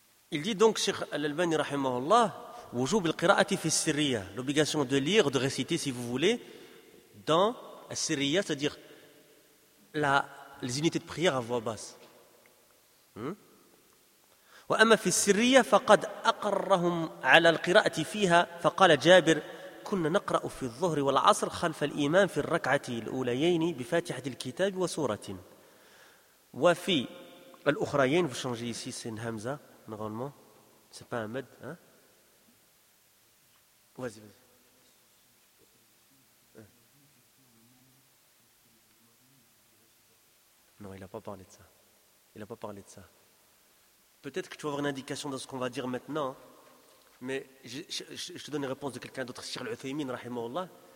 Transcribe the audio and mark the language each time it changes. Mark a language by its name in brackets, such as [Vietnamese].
[French] Il dit donc, Cheikh Al-Albani, rahimahullah, Wujoub al-Qira'ati fi Sirriya, l'obligation de lire, de réciter, si vous voulez, dans Sirriya, c'est-à-dire les unités de prière à voix basse. [Arabic] وأما في السرية فقد أقرهم على القراءة فيها فقال جابر كنا نقرأ في الظهر والعصر خلف الإمام في الركعة الأوليين بفاتحة الكتاب وسورة وفي الأخرين [French] vous changez ici c'est une hamza normalement c'est pas un med hein? Vas-y non il a pas parlé de ça. Il n'a pas parlé de ça. Peut-être que tu vas avoir une indication de ce qu'on va dire maintenant, mais je te donne une réponse de quelqu'un d'autre, Cheikh Al-Uthaymeen, rahimahullah.